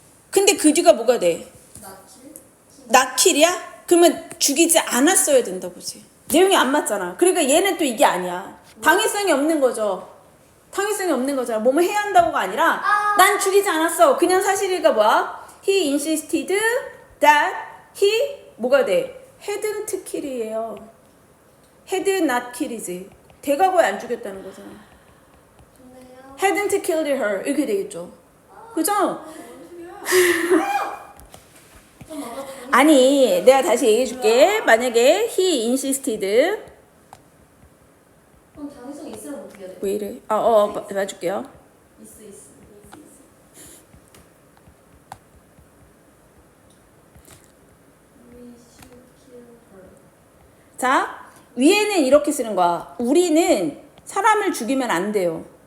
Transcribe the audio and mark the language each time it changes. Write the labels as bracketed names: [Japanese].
[Korean] 근데 그 뒤가 뭐가 돼? [English] not kill [Korean] 이야? 그러면 죽이지 않았어야 된다 보지. 내용이 안 맞잖아. 그러니까 얘는 또 이게 아니야. 당위성이 없는 거죠. 당위성이 없는 거잖아. 뭐뭐 해야 한다고가 아니라 난 죽이지 않았어. 그냥 사실이가 뭐야? [English] He insisted that he [Korean] 뭐가 돼? [English] hadn't kill이에요. had not kill이지. [Korean] 대과거에 안 죽였다는 거잖아. 좋네요. [English] hadn't killed her [Korean] 이렇게 되겠죠. 그죠? 아니 내가 다시 얘기해 줄게. 만약에 [English] he insisted [Korean] 그럼 당위성 있으면 어떻게 해야 돼? 왜 이래? 봐줄게요. 있어. [English] We should kill her. [Korean] 자, 위에는 이렇게 쓰는 거야. 우리는 사람을 죽이면 안 돼요.